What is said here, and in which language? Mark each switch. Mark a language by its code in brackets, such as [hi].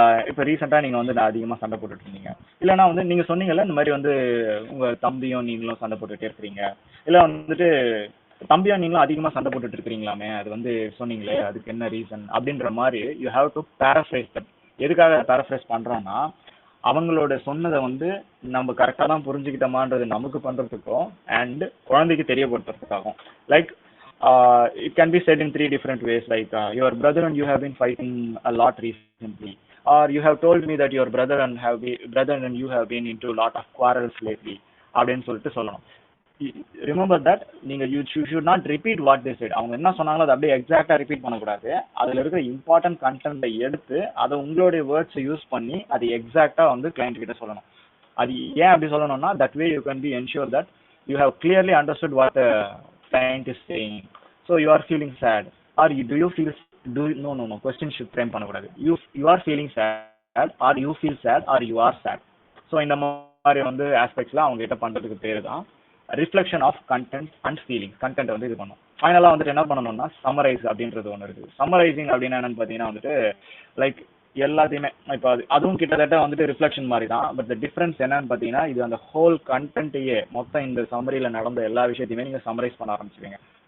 [ta] இப்போ ரீசெண்டா நீங்க வந்து அதிகமா சண்டை போட்டுட்டு இருந்தீங்க, இல்லைன்னா வந்து நீங்க சொன்னீங்கல்ல இந்த மாதிரி வந்து உங்க தம்பியும் நீங்களும் சண்டை போட்டுட்டே இருக்கிறீங்க, இல்லை வந்துட்டு தம்பியா நீங்களும் அதிகமா சண்டை போட்டுட்டு இருக்கிறீங்களாமே, அது வந்து சொன்னீங்களே அதுக்கு என்ன ரீசன் அப்படின்ற மாதிரி [en] You have to paraphrase that. [ta] எதுக்காக பேரஃப்ரேஸ் பண்றோம்னா, அவங்களோட சொன்னதை வந்து நம்ம கரெக்டா தான் புரிஞ்சுக்கிட்டோமான்றது நமக்கு பண்றதுக்கும் அண்ட் குழந்தைக்கு தெரியப்படுத்துறதுக்காகும். [en] like it can be said in 3 different ways, like your brother and you have been fighting a lot recently, or you have told me that your brother and you have been into a lot of quarrels lately [ta] அப்படின்னு சொல்லிட்டு சொல்லணும். [en] remember that [ta] நீங்க [en] You should not repeat what they said. [ta] அவங்க என்ன சொன்னாங்களோ அதை அப்படியே எக்ஸாக்டா ரிப்பீட் பண்ணக்கூடாது. அதுல இருக்கிற இம்பார்ட்டன்ட் கண்டென்ட்டை எடுத்து அதை உங்களுடைய வேர்ட்ஸை யூஸ் பண்ணி அது எக்ஸாக்டா வந்து கிளைண்ட் கிட்ட சொல்லணும். அது ஏன் அப்படி சொல்லணும்னா, [en] That way you can be ensure that you have clearly understood what the client is saying. So you are feeling sad, or do you feel, no, question should frame பண்ணக்கூடாது. You are feeling sad, or you feel sad, or you are sad. [ta] So இந்த மாதிரி வந்து ஆஸ்பெக்ட்ஸ்ல அவங்க கிட்ட பண்றதுக்கு பேரு தான் reflection of content and feelings. Content வந்து இது பண்ணும். ஃபைனலாக வந்துட்டு என்ன பண்ணணும்னா சம்மரைஸ் அப்படின்றது ஒன்று இருக்குது. சம்மரைசிங் அப்படின்னா என்னன்னு பார்த்தீங்கன்னா வந்துட்டு லைக் எல்லாத்தையுமே இப்போ அதுவும் கிட்டத்தட்ட வந்துட்டு ரிஃப்ளெக்ஷன் மாதிரி தான். பட் த டிஃப்ரென்ஸ் என்னன்னு பார்த்தீங்கன்னா இது அந்த ஹோல் கண்டென்ட்டையே மொத்தம் இந்த சம்மரியில் நடந்த எல்லா விஷயத்தையுமே நீங்கள் சம்மரைஸ் பண்ண ஆரம்பிச்சுவீங்க.